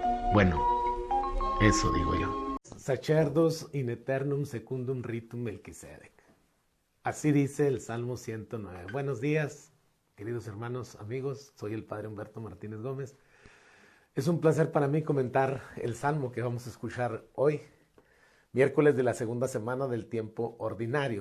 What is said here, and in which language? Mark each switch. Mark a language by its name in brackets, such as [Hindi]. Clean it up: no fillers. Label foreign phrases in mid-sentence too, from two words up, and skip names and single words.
[Spanish] Bueno, eso digo yo. [Latin] Sacerdos in aeternum secundum ritum Melquisedec. [Spanish] Así dice el Salmo 109. Buenos días, queridos hermanos, amigos. Soy el Padre Humberto Martínez Gómez. Es un placer para mí comentar el Salmo que vamos a escuchar hoy, miércoles de la segunda semana del tiempo ordinario.